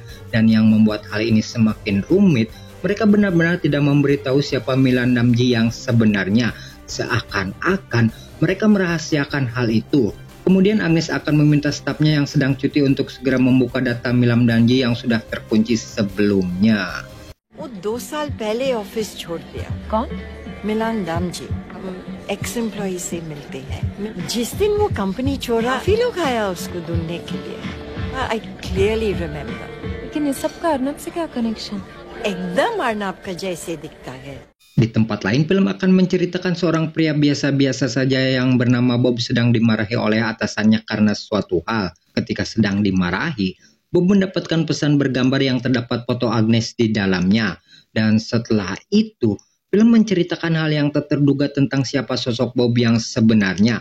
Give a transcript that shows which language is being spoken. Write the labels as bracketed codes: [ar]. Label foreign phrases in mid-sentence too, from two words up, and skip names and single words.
[id] Dan yang membuat hal ini semakin rumit, mereka benar-benar tidak memberitahu siapa Milan Damji yang sebenarnya. Seakan-akan mereka merahasiakan hal itu. Kemudian Agnes akan meminta stafnya yang sedang cuti untuk segera membuka data Milan Damji yang sudah terkunci sebelumnya. [hi] वो 2 साल पहले ऑफिस छोड़ दिया। कौन? मिलान दामजी, हम [en] ex employee [hi] से मिलते हैं। जिस दिन वो कंपनी छोड़ा, काफी लोग आया उसको ढूंढने के लिए। [en] I clearly remember. [hi] लेकिन इस सब का अर्नब से क्या कनेक्शन? एकदम अर्नब का जैसे दिखता है। [id] Di tempat lain, film akan menceritakan seorang pria biasa-biasa saja yang bernama Bob sedang dimarahi oleh atasannya karena suatu hal. Ketika sedang dimarahi, Bob mendapatkan pesan bergambar yang terdapat foto Agnes di dalamnya. Dan setelah itu, film menceritakan hal yang tak terduga tentang siapa sosok Bob yang sebenarnya.